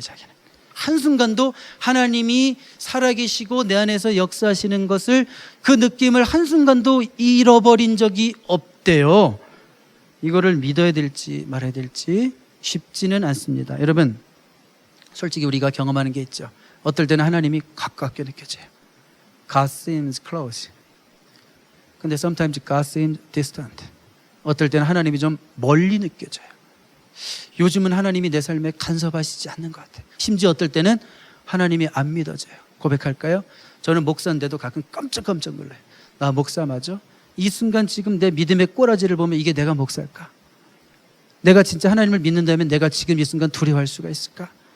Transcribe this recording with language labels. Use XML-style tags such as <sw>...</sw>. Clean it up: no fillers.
<ko>자기는 한순간도 하나님이 살아계시고 내 안에서 역사하시는 것을, 그 느낌을 한순간도 잃어버린 적이 없대요. 이거를 믿어야 될지 말아야 될지 쉽지는 않습니다. 여러분, 솔직히 우리가 경험하는 게 있죠. 어떨 때는 하나님이 가깝게 느껴져요.</ko> <en>God seems close.</en> <ko>근데</ko> <en>sometimes God seems distant.</en> <ko>어떨 때는 하나님이 좀 멀리 느껴져요. 요즘은 하나님이 내 삶에 간섭하시지 않는 것 같아요. 심지어 어떨 때는 하나님이 안 믿어져요. 고백할까요? 저는 목사인데도 가끔 깜짝깜짝 놀라요. 나 목사 맞아? 이 순간 지금 내 믿음의 꼬라지를 보면 이게 내가 목사일까? 내가 진짜 하나님을 믿는다면 내가 지금 이 순간 두려워할 수가 있을까?</ko>